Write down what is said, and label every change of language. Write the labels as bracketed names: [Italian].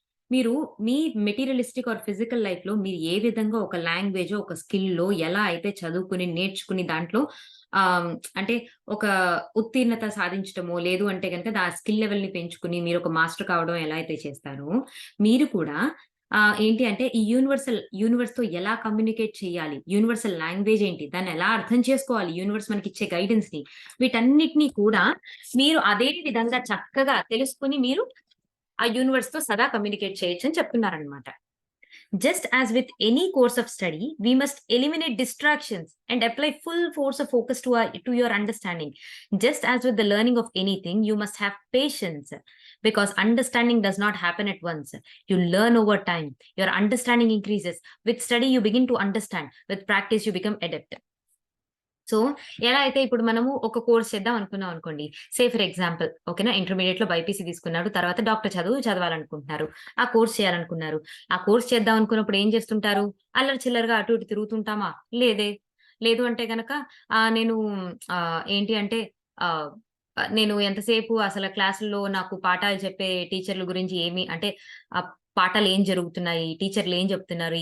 [Telugu] మీరు మీ materialistic are physical లైఫ్‌లో మీరు ఏ విధంగా ఒక లాంగ్వేజో, ఒక స్కిల్‌లో ఎలా అయితే చదువుకొని, నేర్చుకుని దాంట్లో ఆహ్, అంటే ఒక ఉత్తీర్ణత సాధించటమో, లేదు అంటే గనక ఆ స్కిల్ లెవెల్‌ని పెంచుకొని మీరొక మాస్టర్ కావడం ఎలా అయితే చేస్తారో, మీరు కూడా ఏంటి అంటే ఈ యూనివర్స్‌తో ఎలా కమ్యూనికేట్ చేయాలి? యూనివర్సల్ లాంగ్వేజ్ ఏంటి? దాన్ని ఎలా అర్థం చేసుకోవాలి? యూనివర్స్ మనకిచ్చే గైడెన్స్‌ని వీటన్నిటిని కూడా మీరు అదే విధంగా చక్కగా తెలుసుకొని మీరు ఆ యూనివర్స్‌తో సదా కమ్యూనికేట్ చేయొచ్చని చెప్తున్నారనమాట. [English] Just as with any course of study, we must eliminate distractions and apply full force of focus to your understanding. Just as with the learning of anything, you must have patience because understanding does not happen at once. You learn over time. Your understanding increases. With study, you begin to understand. With practice, you become adept. [Telugu] So, ఎలా అయితే ఇప్పుడు మనము ఒక course చేద్దాం అనుకున్నాం అనుకోండి. For example ఓకేనా, ఇంటర్మీడియేట్‌లో BiPC తీసుకున్నారు. తర్వాత డాక్టర్ చదవాలనుకుంటున్నారు. ఆ కోర్స్ చేయాలనుకున్నారు. ఆ కోర్స్ చేద్దాం అనుకున్నప్పుడు ఏం చేస్తుంటారు? అల్లరి చిల్లరగా అటు ఇటు తిరుగుతుంటామా? లేదే. లేదు అంటే గనక నేను ఏంటి అంటే ఆహ్, నేను ఎంతసేపు అసల క్లాసుల్లో నాకు పాఠాలు చెప్పే టీచర్‌ల గురించి ఏమి అంటే ఆహ్, పాఠాలేం జరుగుతున్నాయి? టీచర్‌లేం చెప్తున్నారు?